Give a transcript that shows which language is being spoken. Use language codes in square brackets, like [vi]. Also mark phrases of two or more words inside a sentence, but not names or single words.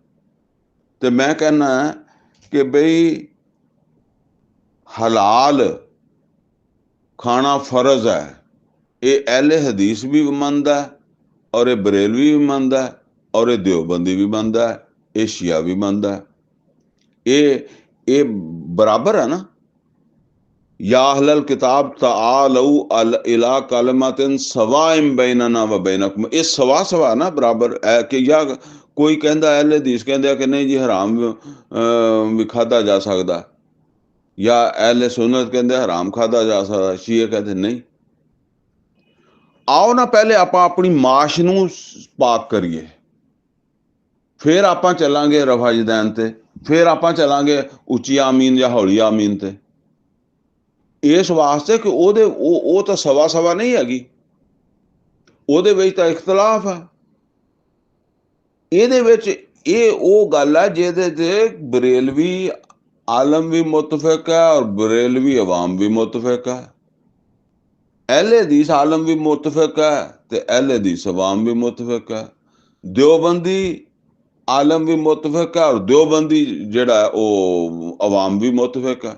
[pa] ਤੇ ਮੈਂ ਕਹਿੰਦਾ ਕਿ ਬਈ ਹਲਾਲ ਖਾਣਾ ਫਰਜ਼ ਹੈ, ਇਹ ਅਹਿਲੇ ਹਦੀਸ ਵੀ ਮੰਨਦਾ, ਔਰ ਇਹ ਬਰੇਲਵੀ ਵੀ ਮੰਨਦਾ, ਔਰ ਇਹ ਦਿਓਬੰਦੀ ਵੀ ਮੰਨਦਾ, ਇਹ ਸ਼ੀਆ ਵੀ ਮੰਨਦਾ। ਇਹ ਬਰਾਬਰ ਹੈ ਨਾ। [ar] يا أهل الكتاب تعالوا إلى كلمة سواء بيننا وبينكم, [pa] ਯੇ ਸਵਾ ਨਾ ਬਰਾਬਰ ਹੈ ਕਿ ਯਾ ਕੋਈ ਕਹਤਾ ਅਹਿਲੇ ਹਦੀਸ ਕਹਤੇ ਕਿ ਨਹੀਂ ਜੀ ਹਰਾਮ ਭੀ ਖਾਧਾ ਜਾ ਸਕਤਾ, ਯਾ ਅਹਿਲੇ ਸੁੰਨਤ ਕਹਤੇ ਹਰਾਮ ਖਾਧਾ ਜਾ ਸਕਤਾ, ਸ਼ੀਏ ਕਹਤੇ ਨਹੀਂ। ਆਓ ਨਾ ਪਹਿਲੇ ਆਪ ਅਪਨੀ ਮਾਸ਼ ਨੂੰ ਪਾਕ ਕਰੀਏ, ਫਿਰ ਆਪ ਚਲਾਂਗੇ ਰਫਾਜਦੈਨ ਤੇ, ਫਿਰ ਆਪ ਚਲਾਂਗੇ ਉੱਚੀ ਆਮੀਨ ਯਾ ਹੌਲੀ ਆਮੀਨ ਤੇ। ਇਸ ਵਾਸਤੇ ਕਿ ਉਹ ਤਾਂ ਸਵਾ ਨਹੀਂ ਹੈਗੀ, ਉਹਦੇ ਵਿੱਚ ਤਾਂ ਇਖਤਲਾਫ ਹੈ। ਇਹਦੇ ਵਿੱਚ ਇਹ ਉਹ ਗੱਲ ਹੈ ਜਿਹਦੇ ਤੇ ਬਰੇਲਵੀ ਆਲਮ ਵੀ ਮੁਤਫਿਕ ਹੈ ਔਰ ਬਰੇਲਵੀ ਅਵਾਮ ਵੀ ਮੁਤਫਿਕ ਹੈ, ਅਹਿਲੇ ਹਦੀਸ ਆਲਮ ਵੀ ਮੁਤਫਿਕ ਹੈ ਤੇ ਅਹਿਲੇ ਹਦੀਸ ਅਵਾਮ ਵੀ ਮੁਤਫਿਕ ਹੈ, ਦਿਓਬੰਦੀ ਆਲਮ ਵੀ ਮੁਤਫਿਕ ਹੈ ਔਰ ਦਿਓਬੰਦੀ ਜਿਹੜਾ ਉਹ ਅਵਾਮ ਵੀ ਮੁਤਫਿਕ ਹੈ।